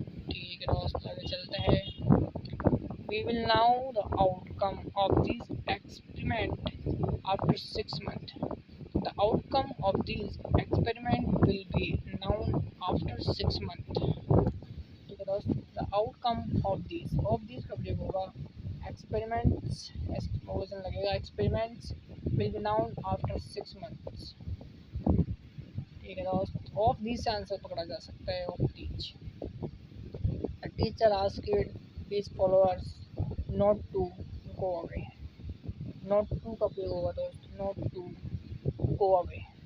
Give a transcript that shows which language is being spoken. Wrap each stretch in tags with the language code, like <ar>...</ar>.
<hi>ठीक है दोस्त, आगे चलते हैं।</hi> <en>We will know the outcome of this experiment after 6 months. The outcome of this experiment will be known after 6 months।</en> <hi>ठीक है दोस्त,</hi> <en>the outcome of this</en> <hi>का प्रयोग होगा,</hi> <en>experiments</en> <hi>वजन लगेगा,</hi> <en>experiments will be known after 6 months।</en> <hi>ठीक है दोस्त,</hi> <en>of these</en> <hi>से आंसर पकड़ा जा सकता है, of these।</hi> <en>A teacher asked his followers not to go away। not to</en> <hi>का प्रयोग होगा दोस्त,</hi> <en>not to go away।</en>